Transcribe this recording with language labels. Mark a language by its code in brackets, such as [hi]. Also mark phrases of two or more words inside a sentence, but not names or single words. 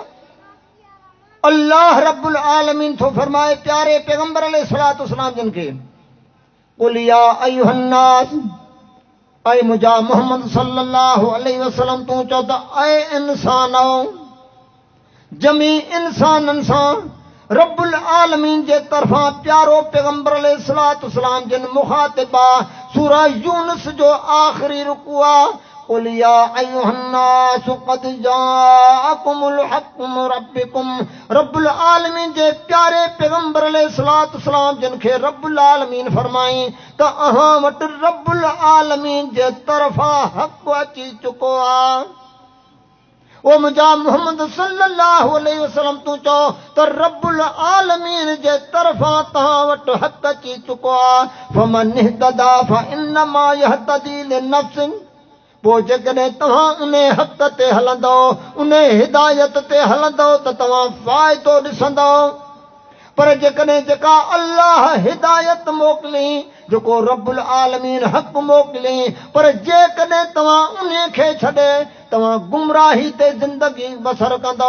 [sd] अल्लाह रब्बुल आलमीन थो फरमाए प्यारे पैगंबर [ar] عليه الصلاة والسلام [sd] जिन खे [ar] قل يا أيها الناس, [sd] ऐं मुंहिंजा मोहम्मद [ar] صلى الله عليه وسلم [sd] तूं चओ त ऐं इंसानो, जमी इंसाननि सां रब्बुल आलमीन जे तरफ़ां प्यारो पैगंबर [ar] عليه الصلاة والسلام [sd] जिन मुखातिब आहे। सूरह यूनुस जो आख़िरी रुकू आहे [ar] قل يا أيها الناس قد جاءكم الحق من ربكم. [sd] रब्बुल आलमीन जे प्यारे पैगंबर [ar] عليه الصلاة والسلام [sd] जिन खे रब्बुल आलमीन फरमाई त अहां वटि रब्बुल आलमीन जे तरफ़ां हक़ अची चुको आहे। ओ मुंहिंजा मोहम्मद [ar] صلى الله عليه وسلم [sd] तूं चओ त रब्बुल आलमीन जे तरफ़ां तव्हां वटि हक़ अची चुको आहे। [ar] فمن اهتدى فإنما يهتدي لنفسه, [sd] पोइ जेकॾहिं तव्हां उन हक़ ते हलंदो, उन हिदायत ते हलंदो त तव्हां फ़ाइदो ॾिसंदो। पर जेकॾहिं जेका अल्लाह हिदायत मोकिली, जेको रब्बुल आलमीन हक़ मोकिली, पर जेकॾहिं तव्हां उन खे छॾे तव्हां गुमराही ते ज़िंदगी बसर कंदो।